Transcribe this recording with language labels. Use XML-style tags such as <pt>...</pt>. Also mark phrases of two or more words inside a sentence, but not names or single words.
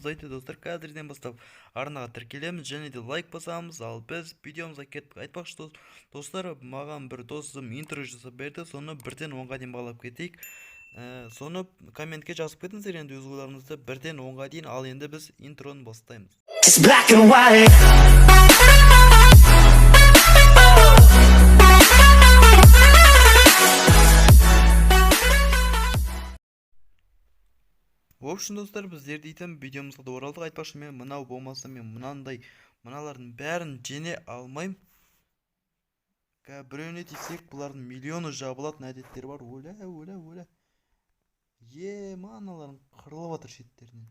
<kk>Айтты достар, қазірден бастап арнаға тіркелеміз және де лайк басамыз. Ал біз видеомызға кеттік. Айтпақшы достар, маған бір досым интро жасап берді, соны бірден 10-ға дейін бағалап кетейік. Соны комментке жазып кетіңіздер енді өз ойларыңызды, бірден 10-ға дейін. Ал енді біз интроны бастаймыз.</kk> <en>It's black and white.</en> <ru>В общем,</ru> <kk>достар, біздер дейтін видеомызға да оралдық. Айтпақшы, мен мынау болмаса мен мыналардың бәрін жеңе алмайым. Біреуіне тисек, бұлардың миллионы жабылатын әдеттері бар. Оля. Аналардың қырылып жатыр шеттерінен.</kk>